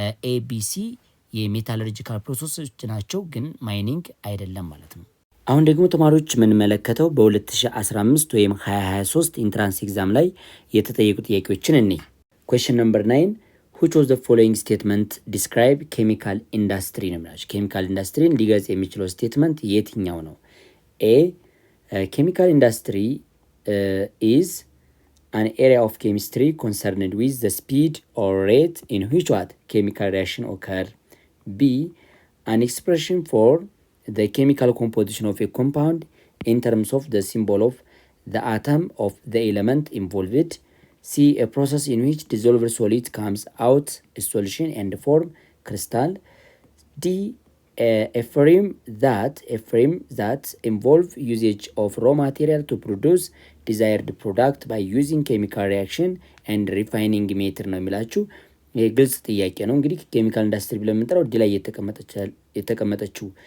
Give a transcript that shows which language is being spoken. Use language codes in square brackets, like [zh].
[am] ኤቢሲ የሜታለርጂካል ፕሮሰሶች ናቸው፣ ግን ማይኒንግ አይደለም ማለት ነው። አሁን ደግሞ ተማሪዎች የምንመለከተው በ2015 ወይም 2023 ኢንትራንስ ኤግዛም ላይ የተጠየቁ ጥያቄዎችን እንይ። ኩዌስችን ነምበር 9 [en] which of the following statement describe chemical industry [am] ነው የሚላችሁ። ኬሚካል ኢንዱስትሪን ሊገልጽ የሚችለው ስቴትመንት የትኛው ነው? [en] ኤ chemical industry is an area of chemistry concerned with the speed or rate in which what chemical reaction occur. B an expression for the chemical composition of a compound in terms of the symbol of the atom of the element involved. C a process in which dissolved solid comes out a solution and form crystal. D a frame that involve usage of raw material to produce desired product by using chemical reaction and refining method [am] ነው የሚላችሁ። ግልጽ ጥያቄ ነው። እንግዲህ ኬሚካል ኢንዱስትሪ ብለን የምንጠራው ዲ ላይ የተቀመጠችው